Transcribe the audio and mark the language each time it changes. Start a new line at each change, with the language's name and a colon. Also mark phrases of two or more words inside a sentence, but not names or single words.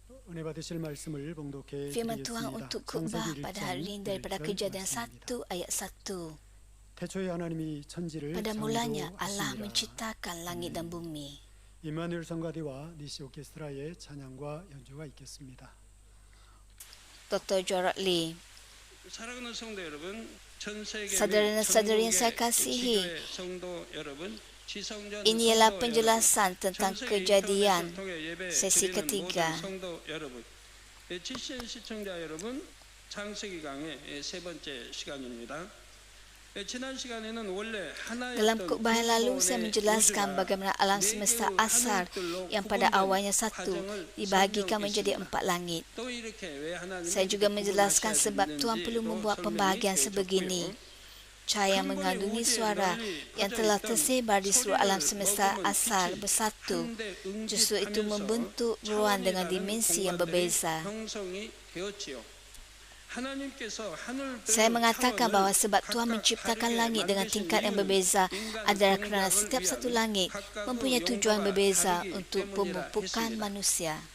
Korean: 은혜 받으실 말씀을 봉독해
Malay: Firman Tuhan
Korean: 드리겠습니다.
Malay: untuk khutbah
Korean: 창세기
Malay: pada
Korean: 1장
Malay: hari ini daripada
Korean: 1절
Malay: Kejadian
Korean: 말씀입니다.
Malay: 1 ayat 1.
Korean: 태초에 하나님이 천지를
Malay: Pada mulanya Allah
Korean: 창조하시니라.
Malay: menciptakan langit dan bumi.
Korean: 임마누엘 성가대와 니시 오케스트라의 찬양과 연주가 있겠습니다. Dr. Gerard Lee. 사랑하는 성도 여러분, 전 세계
Malay: Saudara dan saudari yang saya kasihi, ini ialah penjelasan tentang kejadian sesi ketiga.
Korean: GCN 시청자 여러분, 창세기 강의 세 번째 시간입니다. 지난 시간에는 원래
Malay: Dalam
Korean: 하나였던
Malay: khutbah yang lalu saya menjelaskan bagaimana alam semesta asal yang pada awalnya satu dibahagikan menjadi 4 langit.
Korean: 또 이렇게 왜 하나님은
Malay: Saya juga menjelaskan sebab Tuhan perlu membuat pembahagian sebegini. Cahaya yang mengandungi suara yang telah tersebar di seluruh alam semesta asal bersatu. Justru itu membentuk ruang dengan dimensi yang berbeza. Saya mengatakan bahawa sebab Tuhan menciptakan langit dengan tingkat yang berbeza adalah kerana setiap satu langit mempunyai tujuan berbeza untuk pemupukan manusia.